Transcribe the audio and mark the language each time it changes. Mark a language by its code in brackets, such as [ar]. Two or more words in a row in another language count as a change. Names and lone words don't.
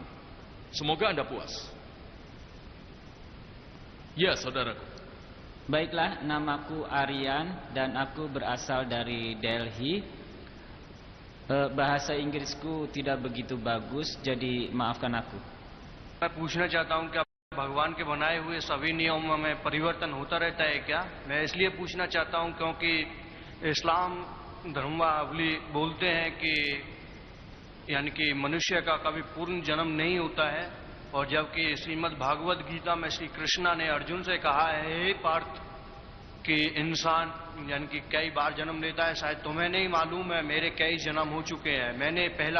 [id] Semoga Anda puas. Ya, saudaraku. Baiklah, namaku Aryan dan aku berasal dari Delhi. Bahasa Inggrisku tidak begitu bagus, jadi maafkan aku. [hi] मैं पूछना चाहता हूं क्या भगवान के बनाए हुए सभी नियमों में परिवर्तन होता रहता है क्या? मैं इसलिए पूछना चाहता हूं क्योंकि इस्लाम धर्मावली बोलते हैं कि यानी कि मनुष्य का कभी पूर्ण जन्म नहीं होता है, और जबकि श्रीमद् भागवत गीता में श्री कृष्णा ने अर्जुन से कहा है, हे पार्थ, कि इंसान यानी कि कई बार जन्म लेता है, शायद तुम्हें नहीं मालूम है, मेरे कई जन्म हो चुके हैं।